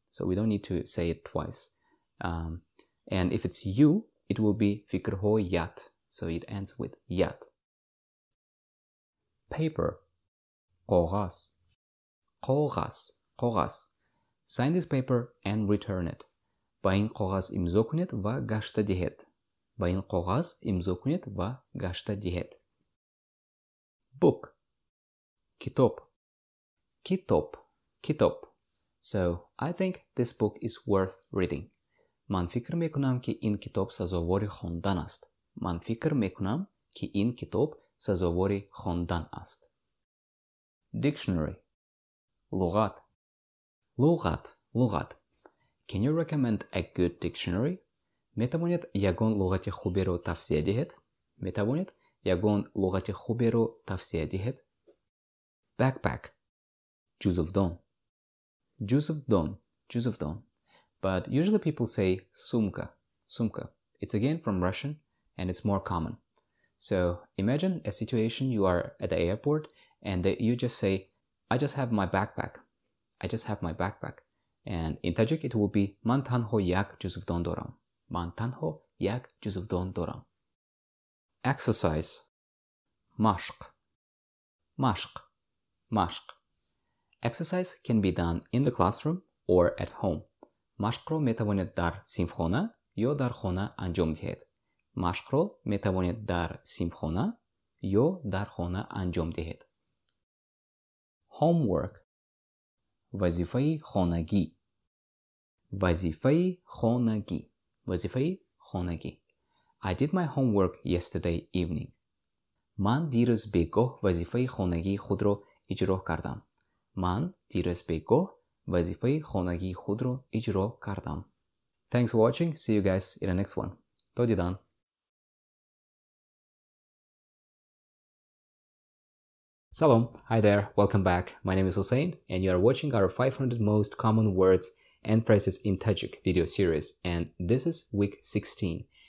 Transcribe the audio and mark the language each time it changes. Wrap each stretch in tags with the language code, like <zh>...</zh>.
<en>So we don't need to say it twice. And if it's you, it will be fikrhoyat. So it ends with yat.</en> <tg>Paper. Qogaz. Qogaz. Qogaz.</tg> <en>Sign this paper and return it.</en> <tg>Ба ин қоғаз имзо кунед ва гашта диҳед. Ба ин қоғаз имзо кунед ва гашта диҳед. Book. Kitop. Kitop. Kitop.</tg> <en>So, I think this book is worth reading.</en> <tg>Ман фикр мекунам ки ин китоб сазовори хондан аст. Ман фикр мекунам ки ин китоб сазовори хондан аст. Dictionary. Луғат. Луғат. Луғат.</tg> <en>Can you recommend a good dictionary?</en> <tg>Метавонед ягон луғати хуберо тавсия диҳед? Метавонед ягон луғати хуберо тавсия диҳед? Backpack. Ҷузувдон. Ҷузувдон. Ҷузувдон.</tg> <en>But usually people say sumka. Sumka. It's again from Russian and it's more common. So imagine a situation you are at the airport and you just say, I just have my backpack. I just have my backpack. And in Tajik it will be</en> <tg>Man tanho yak ҷузувдон дорам. Man tanho yak ҷузувдон дорам. Exercise. Mashq. Mashq. Mashq.</tg> <en>Exercise can be done in the classroom or at home.</en> <tg>Машқро метавонед дар синфхона ё дар хона анҷом диҳед. Машқро метавонед дар синфхона ё дар хона анҷом диҳед. Homework. Вазифаи хонагӣ. Вазифаи хонагӣ. Вазифаи хонагӣ.</tg> <en>I did my homework yesterday evening.</en> <tg>Ман дирӯз бегоҳ вазифаи хонагии худро иҷро кардам. Ман дирӯз бегоҳ вазифаи хонагии худро иҷро кардам.</tg> <en>Thanks for watching. See you guys in the next one.</en> <tg>То дидан.</tg> <en>Salam. Hi there. Welcome back. My name is Hussein and you are watching our 500 most common words and phrases in Tajik video series, and this is week 16.</en>